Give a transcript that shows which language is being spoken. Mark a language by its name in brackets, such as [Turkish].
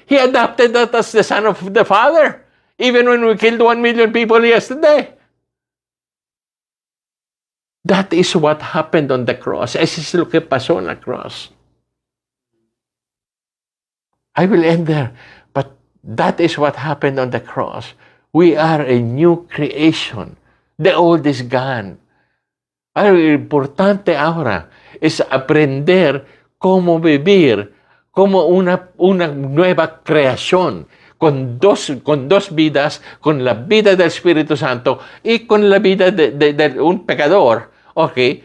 [English] He adopted us as the son of the Father, even when we killed 1,000,000 people yesterday. That is what happened on the cross. [Spanish] Eso es lo que pasó en la cross. [English] I will end there. But that is what happened on the cross. We are a new creation. The old is gone. [Spanish] Lo importante ahora es aprender cómo vivir como una nueva creación, con dos vidas, con la vida del Espíritu Santo y con la vida de un pecador, ¿ok?